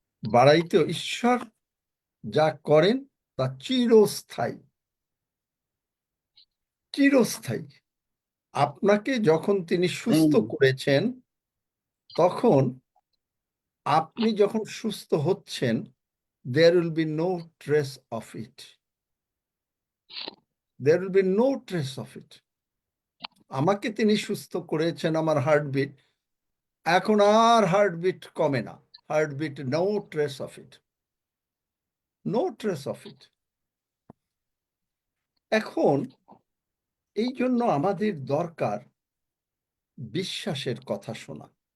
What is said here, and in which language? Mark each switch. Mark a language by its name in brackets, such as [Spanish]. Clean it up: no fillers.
[Bangla] বাড়াইতেও ঈশ্বর যা করেন তা চিরস্থায়ী। চিরস্থায়ী। আপনাকে যখন তিনি সুস্থ করেছেন, তখন আপনি যখন সুস্থ হচ্ছেন, [English] there will be no trace of it. There will be no trace of it. [Bangla] আমাকে তিনি সুস্থ করেছেন, আমার হার্টবিট এখন আর হার্টবিট কমে না। [English] Heartbeat, no trace of it, no trace of it. [Bangla] এখন এই জন্য আমাদের দরকার বিশ্বাসের কথা শোনা।